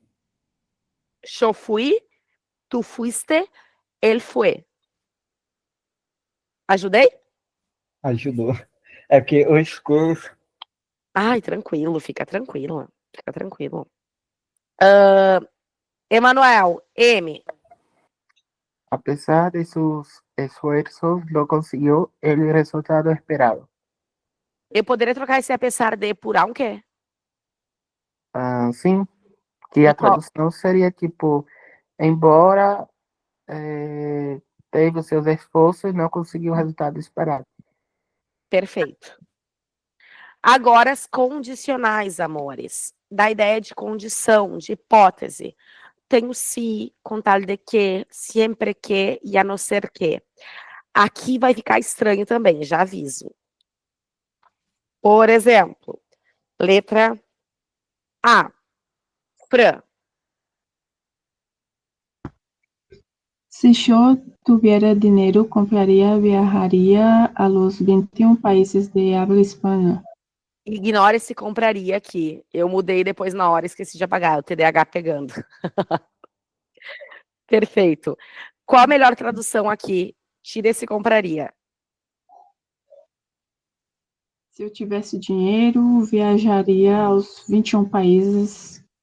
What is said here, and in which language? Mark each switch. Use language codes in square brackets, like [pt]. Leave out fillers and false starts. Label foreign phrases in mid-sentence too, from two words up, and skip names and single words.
[pt] Eu fui, tu fuiste, ele foi. Ajudei? ajudou. É porque eu escuto. Ai, tranquilo, fica tranquilo. Fica tranquilo. Emanuel, M. [es] A pesar de sus esfuerzos, no consiguió el resultado esperado. [pt] Eu poderia trocar esse apesar de por aunque? Sim, que a E qual? tradução seria tipo, embora teve os seus esforços, não conseguiu o resultado esperado. Perfeito. Agora as condicionais, amores. Da ideia de condição, de hipótese. Tem o se, com tal de que, sempre que e a não ser que. Aqui vai ficar estranho também, já aviso. Por exemplo, letra A. Fran. [es] Si yo tuviera dinero, compraría, viajaría a los 21 países de habla hispana. [pt] Ignora esse compraria aqui. Eu mudei depois na hora, esqueci de apagar, o TDAH pegando. Perfeito. Qual a melhor tradução aqui? Tira esse compraria. Se eu tivesse dinheiro, viajaria aos 21 países.